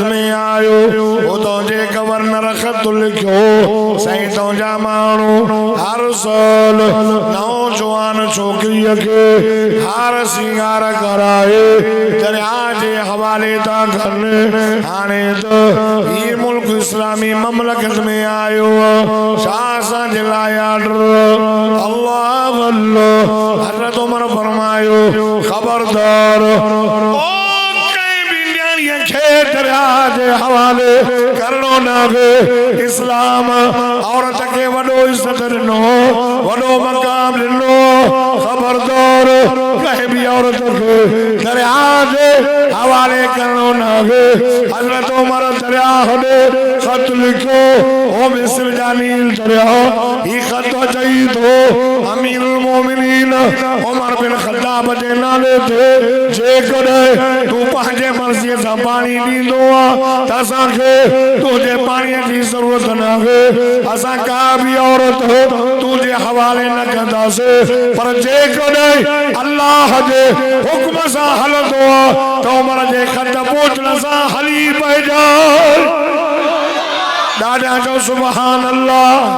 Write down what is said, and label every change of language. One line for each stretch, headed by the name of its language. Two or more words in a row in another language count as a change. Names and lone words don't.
Sindhi: में आयो उतां जे गवर्नर ख़त लिखियो साईं तव्हांजा माण्हू हर साल नौजवान छोकिरीअ खे हार सिंगार कराए दरिया जे हवाले था कनि हाणे त ही मुल्क इस्लामी ममलकत में आयो छा असांजे लाइ अल्लाह हज़रत उमर फरमायो खबरदार दरिया के हवाले करणो न इस्लाम औरत के वडो इज्जत ॾिनो वडो मकाम ॾिनो खबरदार कहीं भी औरत के दरिया के हवाले करणो न हज़रत उमर दरिया होॾे ख़त लिखो ओ मिस्र जा नील दरिया ही ख़त चई थो अमीरुल मोमिनीन उमर बिन ख़त्ताब जे नाले ते जेकॾहिं तूं पंहिंजे मर्ज़ीअ सां पानी ॾींदो त असांखे तुंहिंजे पाणीअ जी ज़रूरत न आहे असां का बि औरत तुंहिंजे हवाले न कंदासीं पर जेकॾहिं अल्लाह जे हुक्म सां हलंदो त उमर जे ख़त पहुचण सां हली पइजाए ॾाढा जो
Arabic: سبحان الله